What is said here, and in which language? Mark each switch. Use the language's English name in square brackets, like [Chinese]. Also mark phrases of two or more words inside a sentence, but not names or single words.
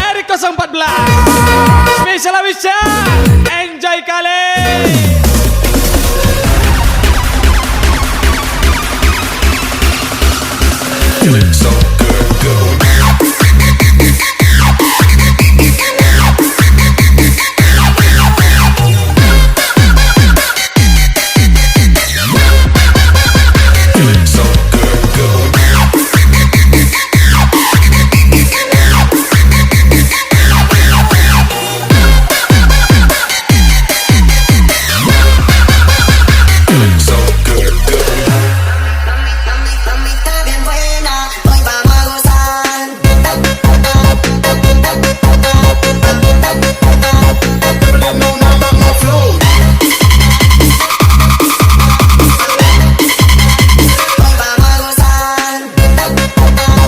[Indonesian] 014 Spesial Awisya, enjoy kali. [English] Feeling so good. Feeling so good. Feeling so good. [Spanish] Mami está bien buena, hoy vamos a gozar. Hoy vamos a gozar.